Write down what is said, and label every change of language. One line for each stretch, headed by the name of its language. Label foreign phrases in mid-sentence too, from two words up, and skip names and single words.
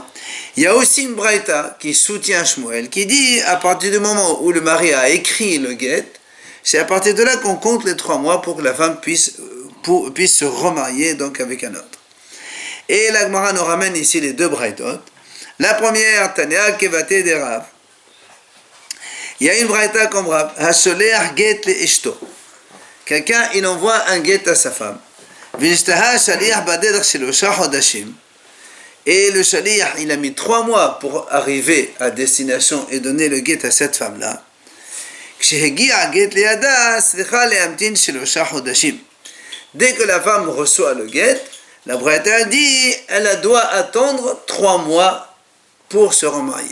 French: Il y a aussi une braïta qui soutient Shmuel, qui dit à partir du moment où le mari a écrit le guet, c'est à partir de là qu'on compte les 3 mois pour que la femme puisse se remarier donc avec un autre. Et la Gemara nous ramène ici les 2 braïtot. La première,
Aramaic: תניא כוותיה דרב.
French: Il y a une braïta comme Rav.
Hebrew: השולח גט לאשתו.
French: Quelqu'un, il envoie un guet à sa femme.
Hebrew: ונשתהה שליח בדרך שלושה חודשים.
French: Et le shaliach, il a mis 3 mois pour arriver à destination et donner le guet à cette femme-là. Dès que la femme reçoit le guet, la braïta dit elle doit attendre 3 mois pour se remarier.